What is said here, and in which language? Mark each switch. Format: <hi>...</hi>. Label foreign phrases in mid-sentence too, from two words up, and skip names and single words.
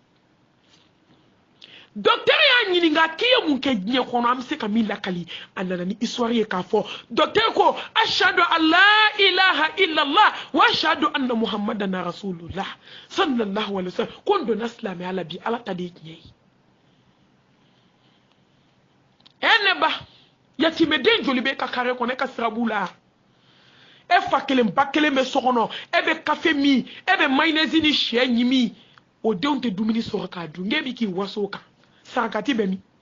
<bm>docteur y'a ɲininka k'i ye mun kɛ diɲɛ kɔnɔ an bɛ se ka min lakali a nana ni histoire ye k'a fɔ docteur ko</bm> <ar>أشهد أن لا إله إلا الله وأشهد أن محمدا رسول الله صلى الله عليه وسلم</ar> <bm>ko n donna silamɛya la bi ala ta de ye tiɲɛ ye ne ba yatimɛden joli bɛ ka kare kɔnɔ e ka sirabu la e fa kelen ba kelen bɛ so kɔnɔ e bɛ kafe min e bɛ mayonnaise ni sɛ ɲimi o denw tɛ dumuni sɔrɔ k'a dun n'e bɛ k'i waso o kan sarakati bɛ min</bm>